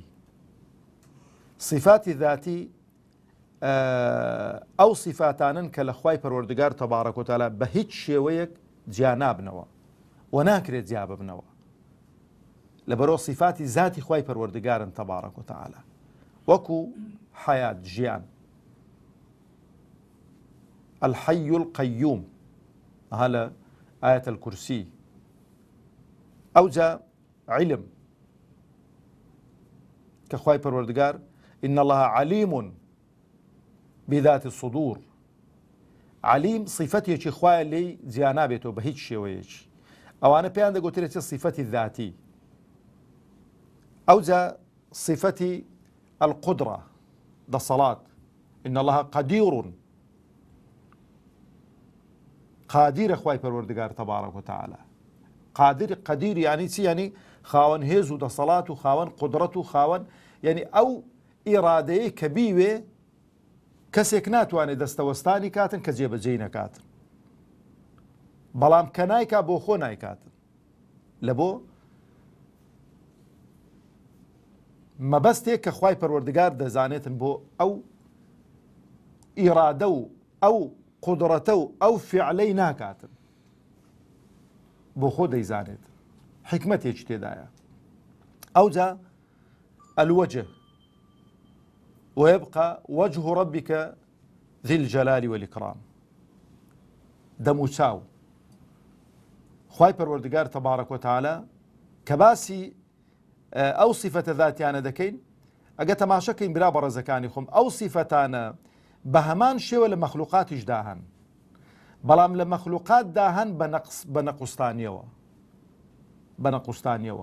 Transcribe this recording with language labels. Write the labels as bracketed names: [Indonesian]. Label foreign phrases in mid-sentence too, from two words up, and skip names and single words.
[Central Kurdish] صیفاتی ذاتی ئەو صیفاتانن کە لە خوای پەروەردگار [Arabic] تەبارەک و تەعالا [Central Kurdish] بە هیچ شێوەیەک جیا نابنەوە و ناکرێت جیا ببنەوە، لەبەرەوە صیفاتی ذاتی خوای پەروەردگارن [Arabic] تەبارەک و تەعالا، [Central Kurdish] وەکو حەیات ژیان، [Arabic] الحي القيوم [Central Kurdish] هەلە ئايەت الکورسی. ئەوجا علم کە خوای پەروەردگار [Arabic] إن الله عليم بذات الصدور. [Central Kurdish] علیم صیفەتێکی خوایە لێی جیا نابێتەوە بە هیچ شێوەیەکی، ئەوانە پێیان دەگوترێتە صیفەتی ذاتی. ئەوجا صیفەتی القدرة دەسەڵات، [Arabic] إن الله قدير، [Central Kurdish] قادرە خوای پەروەردگار [Arabic] تەبارەک و تەعالا. [Central Kurdish] قادر یعنی چی؟ یعنی خاوەن هێز و دەسەڵات و خاوەن قدرەت و خاوەن، یعنی ئەو ئیرادەیە کە بیوێ کەسێک ناتوانێت دەستەوەستانی کاتن کە جێبەجێی نەکاتن، بەڵام کە نایکا بۆ خۆ نایکاتن، لە بۆ مەبەستێک کە خوای پەروەردگار دەزانێتن بۆ ئەو ئیرادە و ئەو قدرەتە و ئەو فعلەی ناکاتن، بۆ خۆ دەیزانێت، حکمەتێکی تێدایە. [Arabic] ئەوجا الوجه ويبقى وجه ربك ذي الجلال والإكرام. [Central Kurdish] دەموچاو خوای پەروەردگار [Arabic] تەبارەک و تەعالا [Central Kurdish] کە باسی ئەو صیفەتە ذاتیانە دەکەین، ئەگە تەماشەکەین برا بەڕێزەکانی خۆم، ئەو صیفەتانە بە هەمان شێوە لە مەخلوقاتیش داهەن، بەڵام لە مەخلوقات داهەن بە نەقوستانیەوە.